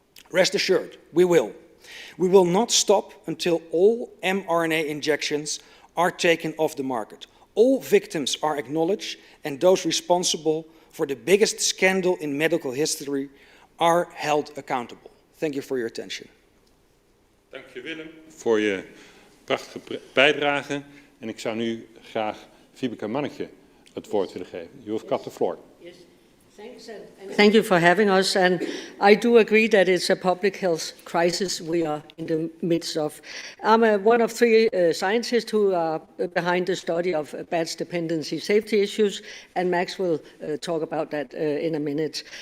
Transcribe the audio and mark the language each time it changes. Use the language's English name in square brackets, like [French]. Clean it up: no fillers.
[English] Rest assured, we will. We will not stop until all mRNA injections are taken off the market. All victims are acknowledged and those responsible for the biggest scandal in medical history are held accountable. Thank you for your attention. [Dutch] Dank je Willem voor je prachtige bijdrage. En ik zou nu graag Vibeke Manneke het woord willen geven. [English] You have got the floor. Yes. Thanks, and thank you for having us. And I do agree that it's a public health crisis we are in the midst of. I'm one of three scientists who are behind the study of batch dependency safety issues, and Max will talk about that in a minute.